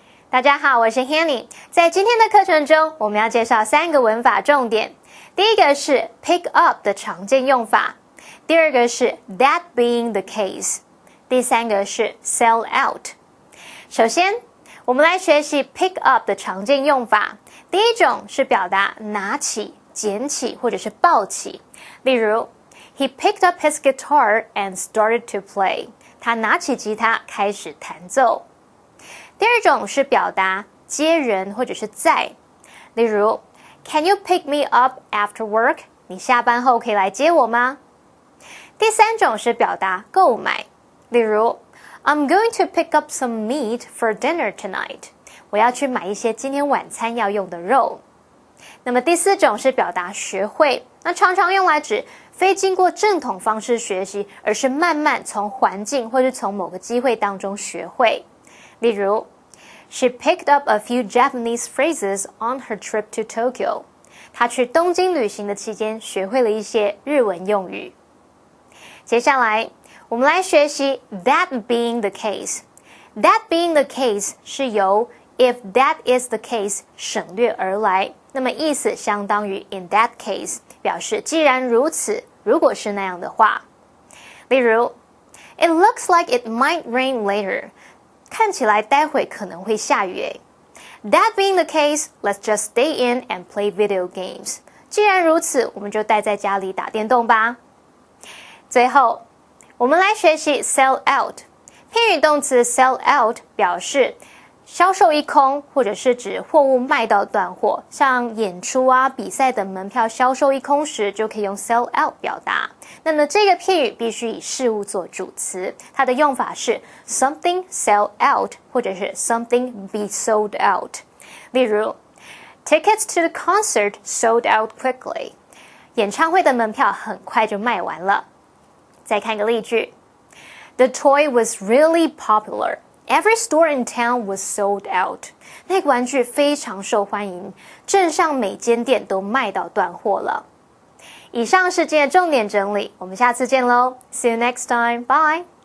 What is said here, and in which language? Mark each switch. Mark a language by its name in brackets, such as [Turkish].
[Chinese] 大家好，我是 Hanny。在今天的课程中，我们要介绍3个文法重点。第一个是 pick up 的常见用法，第二个是 that being the case， 第三个是 sell out。首先，我们来学习 pick up 的常见用法。第一种是表达拿起、捡起或者是抱起，例如 [English] He picked up his guitar and started to play。 [Chinese] 他拿起吉他开始弹奏。第二种是表达接人或者是载，例如 [English] Can you pick me up after work？ [Chinese] 你下班后可以来接我吗？第三种是表达购买，例如 [English] I'm going to pick up some meat for dinner tonight。 [Chinese] 我要去买一些今天晚餐要用的肉。那么第四种是表达学会，那常常用来指非经过正统方式学习，而是慢慢从环境或是从某个机会当中学会。例如 [English] She picked up a few Japanese phrases on her trip to Tokyo。 [Chinese] 她去东京旅行的期间学会了一些日文用语。接下来我们来学习 that being the case。 [English] That being the case [Chinese] 是由 [English] if that is the case [Chinese] 省略而来，那么意思相当于 [English] in that case， [Chinese] 表示既然如此，如果是那样的话。例如 [English] It looks like it might rain later。 [Chinese] 看起来待会可能会下雨诶。 [English] That being the case, let's just stay in and play video games。 [Chinese] 既然如此，我们就待在家里打电动吧。最后，我们来学习 sell out。片语动词 sell out 表示销售一空，或者是指货物卖到断货，像演出啊、比赛等门票销售一空时，就可以用 sell out 表达。那么这个片语必须以事物做主词，它的用法是 [English] something sell out [Chinese] 或者是 [English] something be sold out。 [Chinese] 例如 [English] Tickets to the concert sold out quickly。 [Chinese] 演唱会的门票很快就卖完了。再看个例句 [English] The toy was really popular。Every store in town was sold out。 [Chinese] 那个玩具非常受欢迎，镇上每间店都卖到断货了。以上是今天的重点整理，我们下次见喽 [English] See you next time. Bye.